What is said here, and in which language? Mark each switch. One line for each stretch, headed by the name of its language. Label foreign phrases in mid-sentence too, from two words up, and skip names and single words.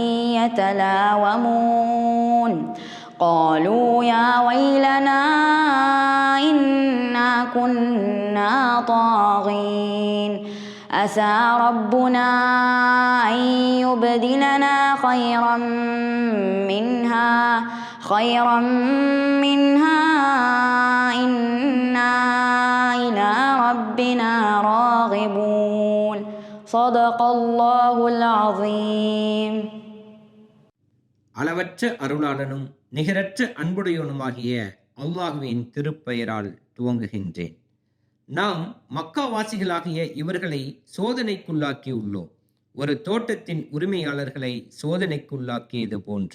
Arabic: يتلاومون قالوا يا ويلنا إنا كنا طاغين عسى ربنا أن يبدلنا خيرا منها إنا إلى ربنا راغبون صدق الله العظيم.
Tamil: அளவற்ற அருளாளனும் நிகரற்ற அன்புடையவனுமாகிய அல்லாஹுவின் திருப்பெயரால் துவங்குகின்றேன். நாம் மக்காவாசிகளாகிய இவர்களை சோதனைக்குள்ளாக்கியுள்ளோம். ஒரு தோட்டத்தின் உரிமையாளர்களை சோதனைக்குள்ளாக்கியது போன்று.